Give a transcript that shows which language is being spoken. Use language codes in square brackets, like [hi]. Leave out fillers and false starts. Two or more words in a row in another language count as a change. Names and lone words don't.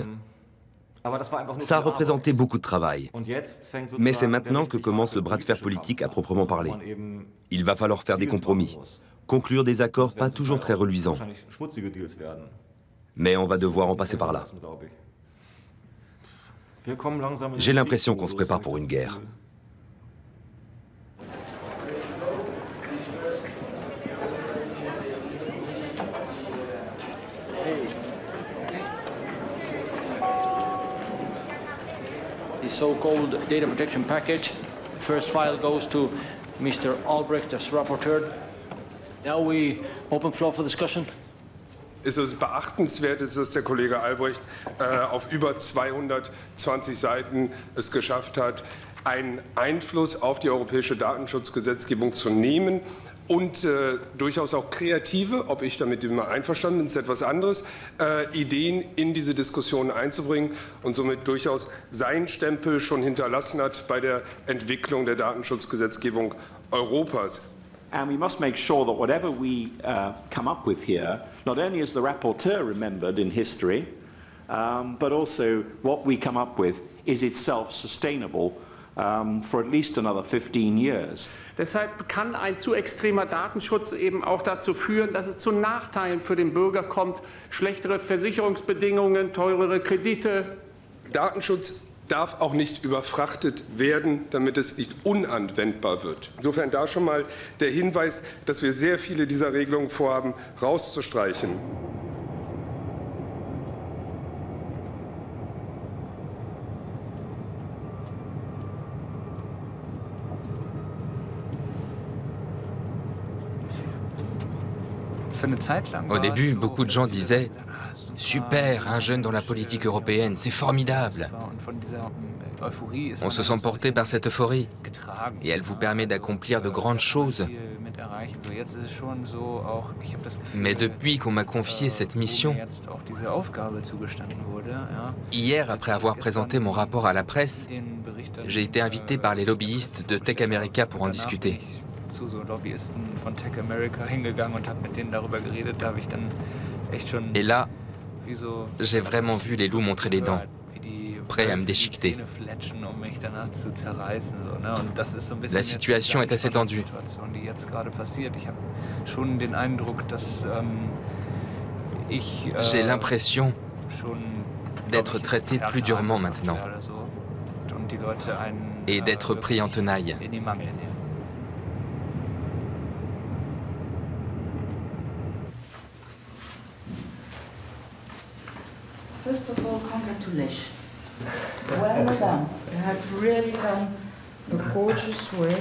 [fr] Ça a représenté beaucoup de travail, mais c'est maintenant que commence le bras de fer politique à proprement parler. Il va falloir faire des compromis. conclure des accords pas toujours très reluisants. Mais on va devoir en passer par là. J'ai l'impression qu'on se prépare pour une guerre. [en] The so-called data protection package. First file goes to Mr. Albrecht as rapporteur. Now we open floor for discussion. [de] Es ist beachtenswert, dass der Kollege Albrecht auf über 220 Seiten es geschafft hat, einen Einfluss auf die europäische Datenschutzgesetzgebung zu nehmen und durchaus auch kreative, ob ich damit immer einverstanden bin, ist etwas anderes, Ideen in diese Diskussion einzubringen und somit durchaus seinen Stempel schon hinterlassen hat bei der Entwicklung der Datenschutzgesetzgebung Europas. [en] And we must make sure that whatever we come up with here, not only is the rapporteur remembered in history, but also what we come up with is itself sustainable for at least another 15 years. [de] Deshalb kann ein zu extremer Datenschutz eben auch dazu führen, dass es zu Nachteilen für den Bürger kommt, schlechtere Versicherungsbedingungen, teurere Kredite. Datenschutz darf auch nicht überfrachtet werden, damit es nicht unanwendbar wird. Insofern da schon mal der Hinweis, dass wir sehr viele dieser Regelungen vorhaben, rauszustreichen. [fr] Au début, beaucoup de gens disaient « Super, un jeune dans la politique européenne, c'est formidable !» On se sent porté par cette euphorie et elle vous permet d'accomplir de grandes choses. Mais depuis qu'on m'a confié cette mission, hier, après avoir présenté mon rapport à la presse, j'ai été invité par les lobbyistes de Tech America pour en discuter. [de] Zu so Lobbyisten von Tech America hingegangen und habe mit denen darüber geredet. Da habe ich dann echt schon [fr] Et là, j'ai vraiment vu les loups montrer les dents, prêts à me déchiqueter. La situation est assez tendue. J'ai l'impression d'être traité plus durement maintenant et d'être pris en tenaille. [en] First of all, congratulations. Well done. You have really done a gorgeous work.